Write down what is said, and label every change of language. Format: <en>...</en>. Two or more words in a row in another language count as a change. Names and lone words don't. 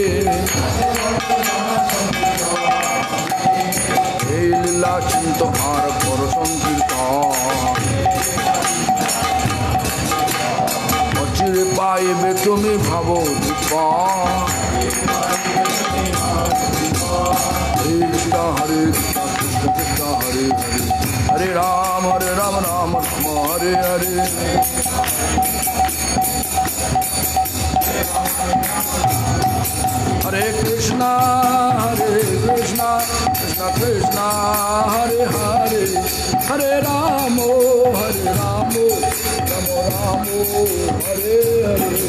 <bn>এই লীলা চিন্ত আর কর সংকীর্তন অচিরে পাইবে তুমি ভাব</bn> <sa>হরে কৃষ্ণ হরে কৃষ্ণ কৃষ্ণ কৃষ্ণ হরে হরে হরে রাম রাম রাম হরে হরে हरे कृष्ण कृष्ण कृष्ण हरे हरे हरे रामो रामो रामो हरे हरे Hare Ramo Ramo Ramo Hare Hare</sa>